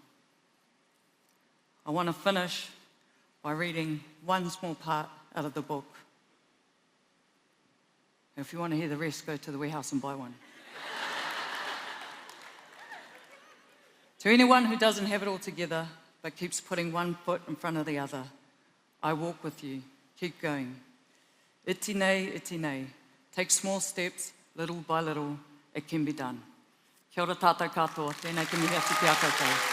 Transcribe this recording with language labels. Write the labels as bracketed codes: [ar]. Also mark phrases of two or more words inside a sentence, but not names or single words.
[en] I want to finish by reading one small part out of the book. If you want to hear the rest, go to the warehouse and buy one. To anyone who doesn't have it all together but keeps putting one foot in front of the other, I walk with you. Keep going. [mi] Iti nei, iti nei. [en] Take small steps, little by little, it can be done. [mi] Kia ora tātou katoa, tēnei ki mihi atu ki a koutou.